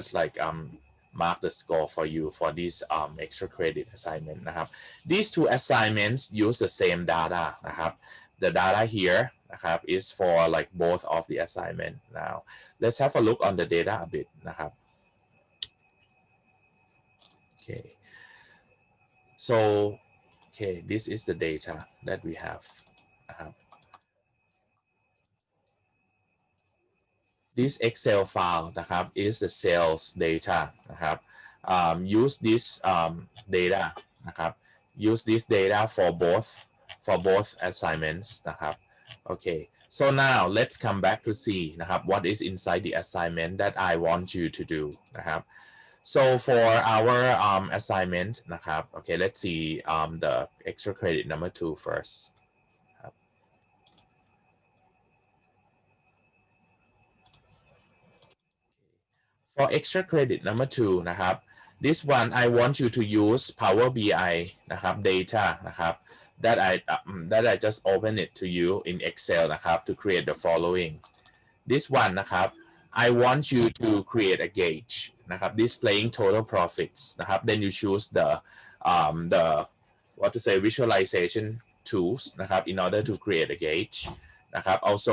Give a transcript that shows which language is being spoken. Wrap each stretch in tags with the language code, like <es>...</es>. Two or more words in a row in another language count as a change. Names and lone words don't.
<en>just like mark the score for you for this extra credit assignment นะครับ these two assignments use the same data นะครับ the data here นะครับ is for like both of the assignment now let's have a look on the data a bit นะครับ okay so okay this is the data that we have นะครับ this Excel file นะครับ is the sales data นะครับ use this data นะครับ use this data for both assignments นะครับ okay so now let's come back to see นะครับ what is inside the assignment that I want you to do นะครับ so for our assignment นะครับ okay let's see the extra credit number 2 first for extra credit number 2 นะครับ this one I want you to use Power BI นะครับ data นะครับ that I just open it to you in Excel นะครับ to create the following this one นะครับ I want you to create a gauge นะครับ displaying total profits นะครับ then you choose the what to say visualization tools นะครับ in order to create a gauge นะครับ also</en>